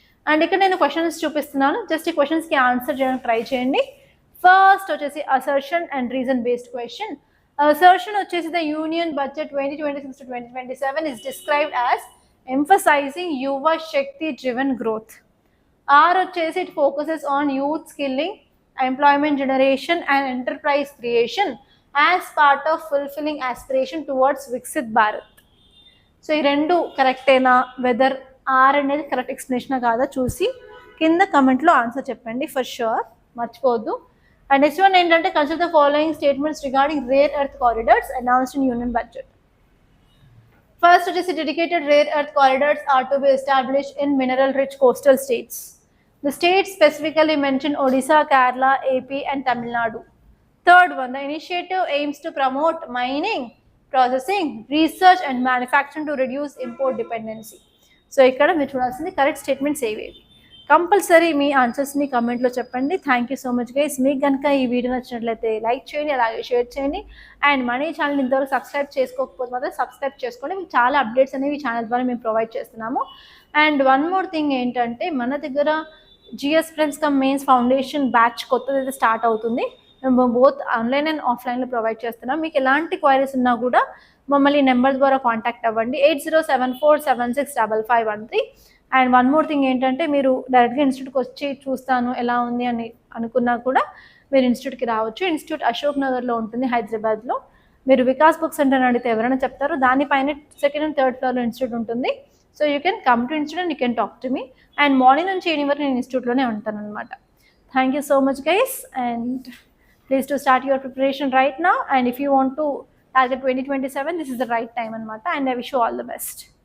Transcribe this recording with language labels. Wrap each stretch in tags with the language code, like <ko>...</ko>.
<te>And ఇక్కడ నేను questions చూపిస్తున్నాను, జస్ట్ ఈ క్వశ్చన్స్కి ఆన్సర్ చేయడానికి ట్రై చేయండి.</te> <en>First వచ్చేసి assertion and reason based question. Assertion వచ్చేసి the union budget 2026 to 2027 is described as emphasizing Yuva Shakti driven growth. R వచ్చేసి it focuses on youth skilling, employment generation and enterprise creation as part of fulfilling aspiration towards Viksit Bharat.</en> <te>So ఈ రెండు కరెక్టేనా, weather are అనేది correct explanation కాదా చూసి కింద కమెంట్లో answer చెప్పండి ఫర్ షూర్, మర్చిపోవద్దు.</te> <en>And next one ఏంటంటే consider the following statements regarding rare earth corridors announced in union budget. First, it is dedicated rare earth corridors are to be established in mineral-rich coastal states. The states specifically mention Odisha, Kerala, AP, and Tamil Nadu. Third one, the initiative aims to promote mining, processing, research, and manufacturing to reduce import dependency.</en> <te>So, ikkada meer chudalsindi correct statements ఏవేవి. Compulsory మీ ఆన్సర్స్ని కమెంట్లో చెప్పండి. Thank you so much guys. మీకు కనుక ఈ video నచ్చినట్లయితే like చేయండి, అలాగే share చేయండి. And మన ఈ ఛానల్ ఇంతవరకు సబ్స్క్రైబ్ చేసుకోకపోతే మాత్రం సబ్స్క్రైబ్ చేసుకోండి. మీకు చాలా అప్డేట్స్ అనేవి ఈ ఛానల్ ద్వారా మేము ప్రొవైడ్ చేస్తున్నాము.</te> <en>and one more thing</en> <te>ఏంటంటే మన దగ్గర GS friends come mains foundation batch కొత్తదైతే start అవుతుంది. మేము బోత్ ఆన్లైన్ అండ్ ఆఫ్లైన్లో ప్రొవైడ్ చేస్తున్నాం. మీకు ఎలాంటి క్వైరీస్ ఉన్నా కూడా మమ్మల్ని నెంబర్ ద్వారా కాంటాక్ట్ అవ్వండి. 8074765513.</te> <en>and one more thing</en> <te>ఏంటంటే మీరు డైరెక్ట్గా ఇన్స్టిట్యూట్కి వచ్చి చూస్తాను ఎలా ఉంది అని అనుకున్నా కూడా మీరు ఇన్స్టిట్యూట్కి రావచ్చు. ఇన్స్టిట్యూట్ అశోక్ నగర్లో ఉంటుంది, హైదరాబాద్లో. మీరు వికాస్ బుక్ సెంటర్ అడిగితే ఎవరైనా చెప్తారు. దానిపైన సెకండ్ అండ్ థర్డ్ ఫ్లోర్లో ఇన్స్టిట్యూట్ ఉంటుంది.</te> <en>So you can come to institute and you can talk to me.</en> <te>And morning నుంచి ఈవినింగ్ వరకు నేను ఇన్స్టిట్యూట్లోనే ఉంటాను అనమాట. Thank you so much guys.</te> <en>And please to start your preparation right now. And if you want to target 2027, this is the right time anamata. And I wish you all the best.</en>